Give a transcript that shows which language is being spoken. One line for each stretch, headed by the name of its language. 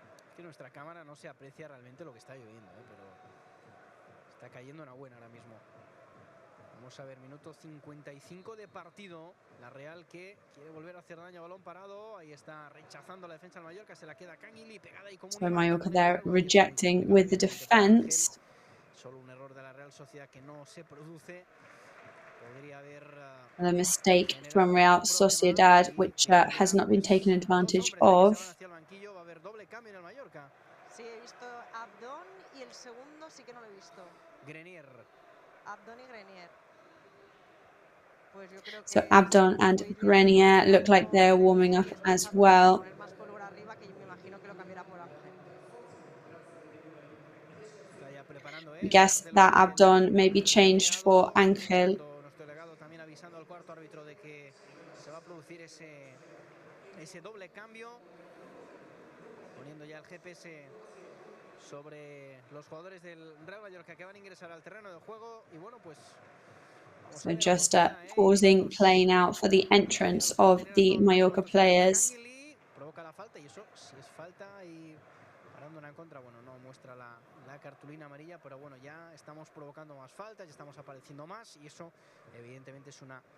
Spanish: Es que nuestra cámara no se aprecia realmente lo que está lloviendo, pero está cayendo una buena ahora mismo. Vamos a ver, minuto 55 de partido. La Real que quiere volver a hacer daño a balón parado. Ahí está rechazando la defensa del Mallorca. Se la queda Canguili pegada y como
English: So Mallorca there rejecting with the defense.
Spanish: Solo un error de la Real Sociedad que no se produce. Podría haber
English: A mistake from Real Sociedad, which has not been taken advantage of.
Spanish: Va a haber doble cambio en el Mallorca. Sí, he visto Abdón y el segundo sí que no lo he visto. Grenier. Abdón y Grenier. Pues yo creo que
English: So Abdon and Grenier look like they're warming up as well.
Spanish: más polvo arriba, que me imagino que lo cambiará por Ángel. Está ya preparando
English: I guess that Abdon may be changed for Angel.
Spanish: Nuestro delegado también avisando al cuarto árbitro de que se va a producir ese doble cambio, poniendo ya el GPS sobre los jugadores del Real Mallorca que van a ingresar al terreno de juego. Y bueno, pues
English: so just pausing play now for the entrance of the Mallorca players.
Spanish: Provoca la falta y eso si es falta y parando una en contra, bueno, no muestra la cartulina amarilla, pero bueno, ya estamos provocando más faltas, ya estamos apareciendo más y eso evidentemente es una...